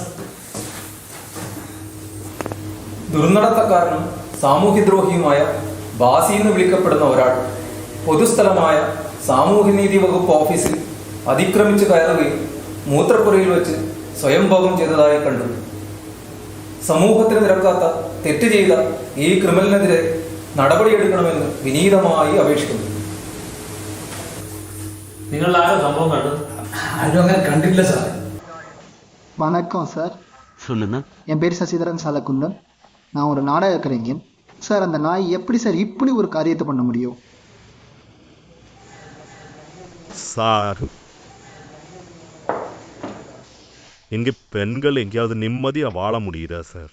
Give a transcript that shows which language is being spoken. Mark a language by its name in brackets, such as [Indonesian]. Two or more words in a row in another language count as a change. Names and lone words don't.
[Malayalam] ദുർനടത്തക്കാരനും സാമൂഹ്യദ്രോഹിയുമായ ബാസി എന്ന് വിളിക്കപ്പെടുന്ന ഒരാൾ പൊതുസ്ഥലമായ സാമൂഹ്യനീതി വകുപ്പ് ഓഫീസിൽ അതിക്രമിച്ച് കയറുകയും മൂത്രപ്പുരയിൽ വെച്ച് സ്വയംഭോഗം ചെയ്തതായി കണ്ടു. സമൂഹത്തിന് നിരക്കാത്ത തെറ്റ് ചെയ്ത ഈ ക്രിമിനലിനെതിരെ നടപടിയെടുക്കണമെന്ന് വിനീതമായി അപേക്ഷിക്കുന്നു. നിങ്ങൾ ആരോ സംഭവം കണ്ടു? ആരും അങ്ങനെ കണ്ടില്ല സാർ. [Tamil] வணக்கம் சார். சொல்லுங்க. என் பேர் சசிதரன் சாலக்குந்தன். நான் ஒரு நாடக கலைஞன் சார். அந்த நாய் எப்படி சார் இப்படி ஒரு காரியத்தை பண்ண முடியும் சார்? இங்கே பெண்கள் எங்கேயாவது நிம்மதியாக வாழ முடியுதா சார்?